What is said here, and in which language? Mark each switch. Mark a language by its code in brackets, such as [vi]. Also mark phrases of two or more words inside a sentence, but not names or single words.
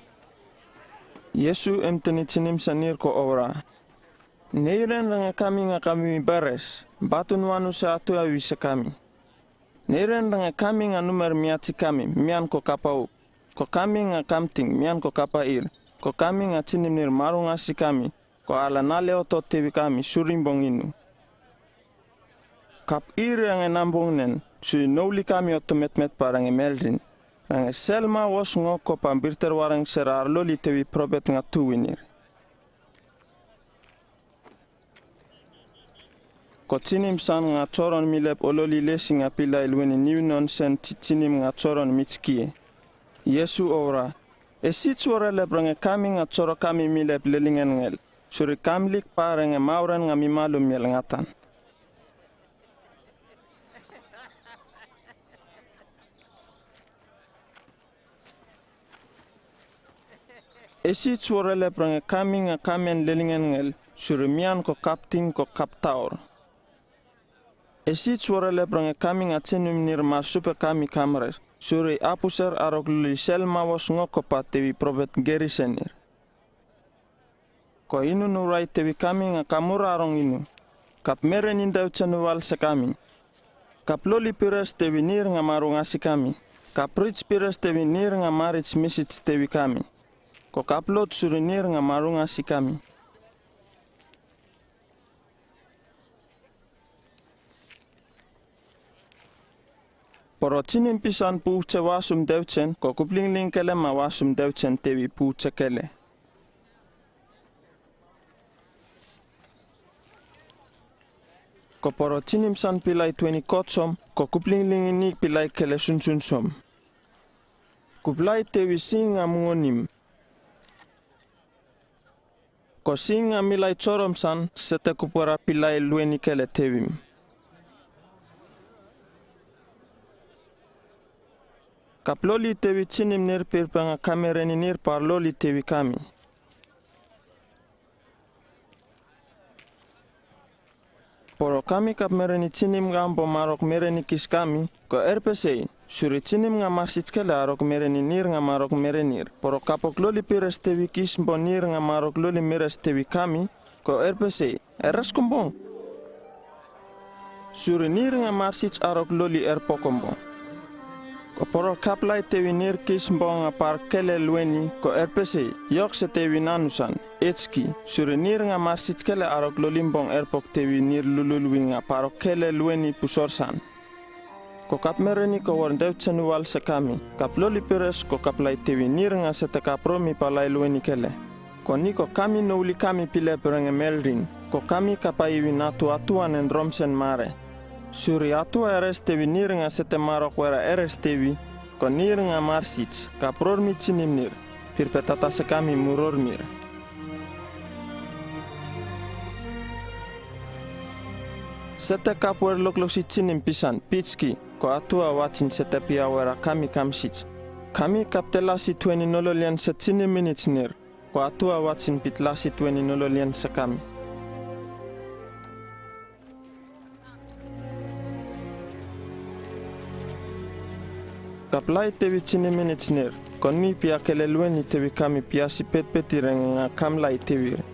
[lle] Yesu emteni chinim sanir ko ora. Neiren nga kami bares, batun wanu sa atu awisa kami. Neiren nga kami nga numer miati kami, mian ko kapau. Ko kami nga kamting, mian ko kapair. Ko kami nga chinim nir marung asi kami, ko ala nale oto tewi kami surimbong inu. Kap iri nga nambong nen, sui nouli kami otomet parang emeldrin. Rang selma was ngoko pambirter warang serar loli tewi probet nga tuwinir. Ko chinim san nga choron milep ololi lesi nga pila ilweni niwnon sen chinim nga choron michkie. Yesu ora, esi chora lep rang kami nga choro kami milep lelingen ngel. Suri kamlik parang mauran nga mimalum yel ngatan. Esi chorele prang kami nga kamen lelingen ngel surimian ko kapting ko kaptaur. Esi chorele prang kami nga chenim nirma super kami kamres suri apuser arok luli selma was ngoko pa tewi probet gerisenir. Ko inu nurai tewi kami nga kamura arong inu. Kap meren indaw chanuwal sa kami. Kap loli pires tewi nir nga marungasi kami. Kap rich pires tewi nir nga marich message tewi kami. Ko kaplot surinir nga marunga si kami. Poro chinim pisan puuche wasum devchen ko kuplingling kele ma wasum devchen tewi puuche kele. Ko poro chinim san pilai 20 kotsom ko kuplingling ini pilai kele sunsunsom. Kuplai tewi singa mungonim. Ko singa milai chorom san sete kupura pilai lueni kele tewim. Kap loli tewi chinim nir pirpanga kamereni nir par loli tewi kami. Poro kami kap mereni chinim gambo marok mereni kis kami, ko RPC, suri chinim nga marsit kele arok mereni nir nga marok merenir. Poro kapok loli pires tewi kis mbo nir nga marok loli mires tewi kami, ko RPC, eras kumbong. Suri nir nga marsit arok loli pokombong. Ko poro kaplai tewi nir kis mbo nga par kele lueni, ko RPC, yok se tewi nanusan, etski, suri nir nga marsit kele arok lolimbong pok tewi nir lululwi nga parok kele lueni pusorsan. Ko kap mereni ko war dev chenuwal se kami, kap loli pires ko kaplai tewi nir nga sete kapromi palai lueni kele. Ko niko kami nouli kami pile perenge melrin, ko kami kapaiwi natu atuan en romsen mare. Suri atua eres tewi nir nga sete marok wera eres tewi, ko nir nga marsits, kaprormi chinim nir, pirpetata se kami murormir. Sete kapwer lokloksi chinim pisan, pitski, ko atua wachin sete pia wera kami kamsits. Kami kaptelasi 20 nololian se chinim minutes nir, ko atua wachin pitlasi 20 nololian se kami. Kaplai tewi chini minutes nir, kon mi pia kele lueni tewi kami pia si pet-petiren nga kamlai tewir.